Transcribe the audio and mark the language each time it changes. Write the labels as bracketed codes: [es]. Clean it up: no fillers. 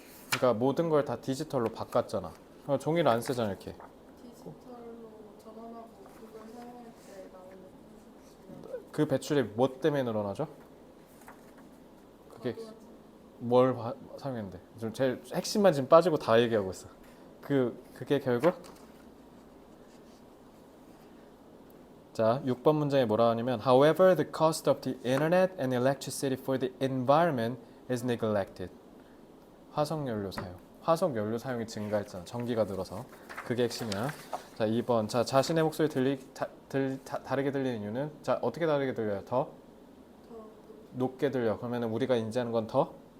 [ko] 그러니까 모든 걸 다 디지털로 바꿨잖아. 종이를 안 쓰잖아 이렇게. 디지털로 전환하고 그걸 사용할 때 나오는 그 배출이 뭐 때문에 늘어나죠? 그게 뭘 사용했는데? 좀 제일 핵심만 지금 빠지고 다 얘기하고 있어. 그게 결국 자 6번 문장에 뭐라 하냐면 [en] However, the cost of the internet and electricity for the environment is neglected. [ko] 화석연료 사용. 화석연료 사용이 증가했잖아. 전기가 늘어서. 그게 핵심이야. 자 2번. 자 자신의 목소리 다르게 들리는 이유는 자 어떻게 다르게 들려요? 더 높게 들려. 그러면 우리가 인지하는 건 더?